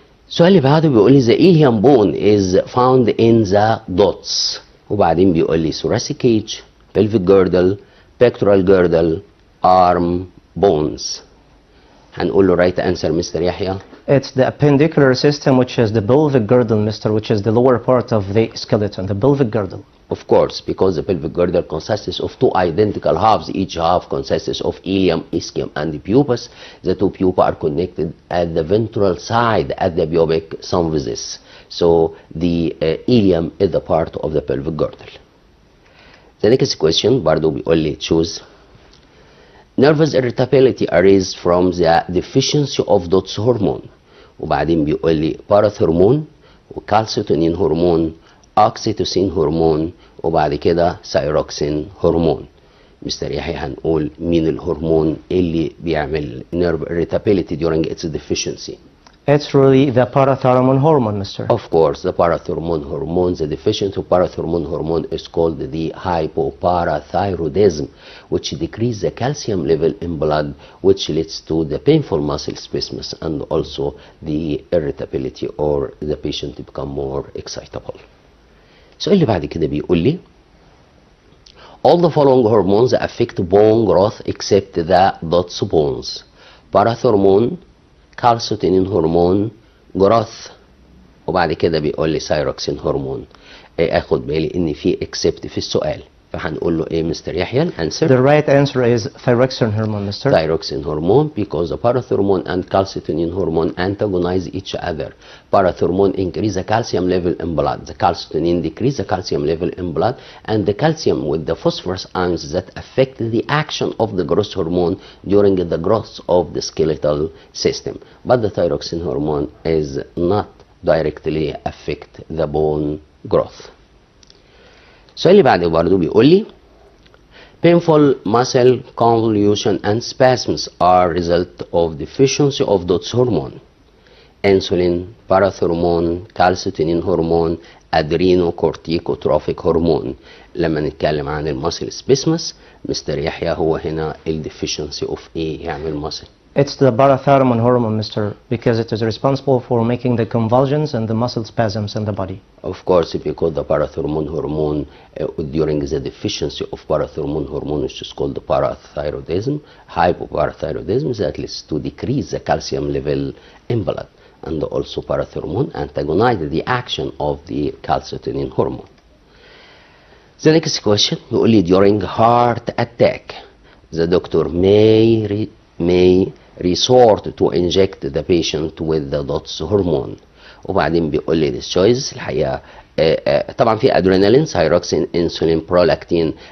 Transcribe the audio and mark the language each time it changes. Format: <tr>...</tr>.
<ar>السؤال اللي بعده بيقول لي</ar> <en>the ilium bone is found in the dots،</en> <ar>وبعدين بيقول لي</ar> <en>thoracic cage، pelvic girdle، pectoral girdle، arm bones.</en> <ar>هنقول له</ar> <en>right answer</en> <ar>مستر يحيى.</ar> <en>It's the appendicular system, which is the pelvic girdle, Mr., which is the lower part of the skeleton, the pelvic girdle. Of course, because the pelvic girdle consists of two identical halves. Each half consists of ilium, ischium, and the pubis. The two pupae are connected at the ventral side at the pubic symphysis. So the ilium is the part of the pelvic girdle. The next question</en> <ar>برضو بيقول لي</ar> <en>choose. Nervous irritability arises from the deficiency of DOTS hormone.</en> <ar>وبعدين بيقول لي باراثرمون وكالسيتونين هرمون، اوكسيتوسين هرمون، وبعد كده سايروكسين هرمون. مستر يحيى هنقول مين الهرمون اللي بيعمل</ar> <en>nerve irritability during its deficiency؟ It's really the parathyroid hormone, Mr. Of course, the parathyroid hormone, the deficiency of parathyroid hormone is called the hypoparathyroidism, which decreases the calcium level in blood, which leads to the painful muscle spasms and also the irritability, or the patient become more excitable.</en> <ar>السؤال اللي بعد كده بيقول لي</ar> <en>all the following hormones affect bone growth except the DOTS bones:</en> <ar>باراثرمون، كالسيتونين هرمون، جروث، وبعد كده بيقول لي سايروكسين هرمون. اخد بالي ان في except في السؤال، فهنقول له ايه مستر يحيى الانسر؟</ar> <en>The right answer is thyroxine hormone, Mr. Thyroxine hormone, because the parathyroid and calcitonin hormone antagonize each other. Parathyroid increase the calcium level in blood, the calcitonin decrease the calcium level in blood, and the calcium with the phosphorus ions that affect the action of the growth hormone during the growth of the skeletal system. But the thyroxine hormone is not directly affect the bone growth.</en> <ar>السؤال اللي بعده برضه بيقول لي</ar> <en>painful muscle convolution and spasms are result of deficiency of DOTS hormone: insulin, parathyroid, calcitonin hormone, adrenocorticotropic hormone.</en> <ar>لما نتكلم عن المسل spasms مستر يحيى هو هنا ال</ar> <en>deficiency of</en> <ar>ايه يعمل muscle؟</ar> <en>It's the parathyroid hormone, Mr., because it is responsible for making the convulsions and the muscle spasms in the body. Of course, because the parathyroid hormone during the deficiency of parathyroid hormone, which is called parathyroidism, hypoparathyroidism, that leads to decrease the calcium level in blood, and also parathyroid antagonize the action of the calcitonin hormone. The next question</en> <ar>بيقول لي</ar> <en>during heart attack the doctor may resort to inject the patient with the DOTS hormone.</en> <ar>وبعدين بيقول لي</ar> <en>this choice</en> <ar>الحقيقه طبعا في ادرينالين، سايروكسين، انسولين، برولاكتين.</ar>